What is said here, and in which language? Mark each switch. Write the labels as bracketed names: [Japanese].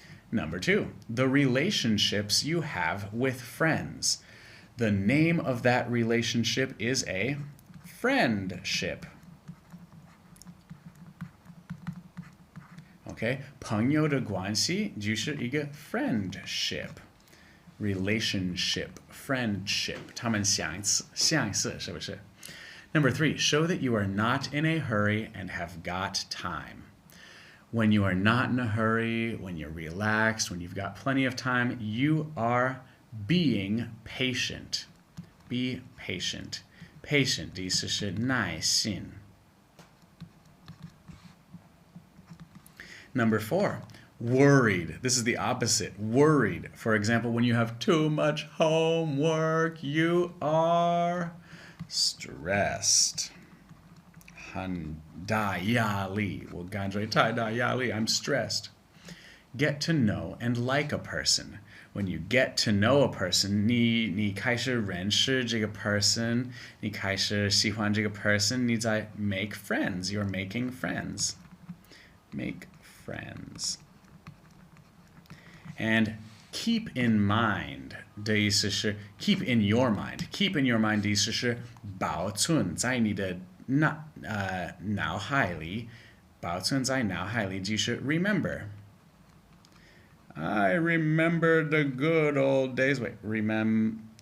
[English] Number 2, the relationships you have with friends. The name of that relationship is a friendship. [Chinese] Okay, 朋友的关系就是一个 friendship. [English] Relationship, friendship. [Chinese] 他们相似，是不是？ [English] Number 3, show that you are not in a hurry and have got time. When you are not in a hurry, when you're relaxed, when you've got plenty of time, you are being patient. Be patient. [Chinese] Patient 意思是耐心。 [English] Number 4, worried. This is the opposite. Worried. For example, when you have too much homework, you are stressed. [Chinese] 很大压力，我感觉太大压力， [English] I'm stressed. Get to know and like a person. When you get to know a person, [Chinese] 你开始认识这个 [English] person, [Chinese] 你开始喜欢这个 [English] person, [Chinese] 你在 [English] make friends. You're making friends. Make friends. And keep in mind [Chinese] 的意思是 [English] keep in your mind. Keep in your mind [Chinese] 的意思是保存在你的脑海里，保存在脑海里就是 remember. [English] I remember the good old days. Wait, remember.